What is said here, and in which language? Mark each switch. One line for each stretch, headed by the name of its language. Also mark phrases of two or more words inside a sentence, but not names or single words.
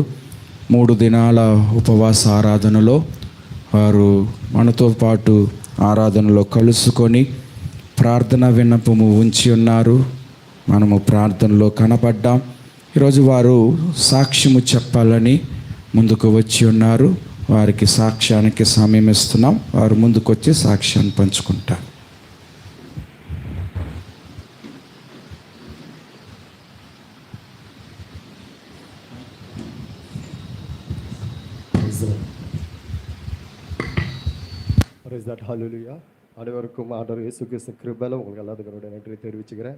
Telugu: 3 దినాల ఉపవాస ఆరాధనలో వారు మనతో పాటు ఆరాధనలో కలుసుకొని ప్రార్థన విన్నపము ఉంచి ఉన్నారు. మనము ప్రార్థనలో కనపడ్డాం. ఈరోజు వారు సాక్ష్యము చెప్పాలని ముందుకు వచ్చి ఉన్నారు. వారికి సాక్ష్యానికి సమయం ఇస్తున్నాం. వారు ముందుకు వచ్చి సాక్ష్యాన్ని పంచుకుంటారు.
Tamil: ஹல்லேலூயா. அனைவருக்கும் ஆண்டவர் இயேசு கிறிஸ்து கிருபையில உங்களுக்கு எல்லாத்துக்கும் நன்றி தெரிவிச்சுக்கிறேன்.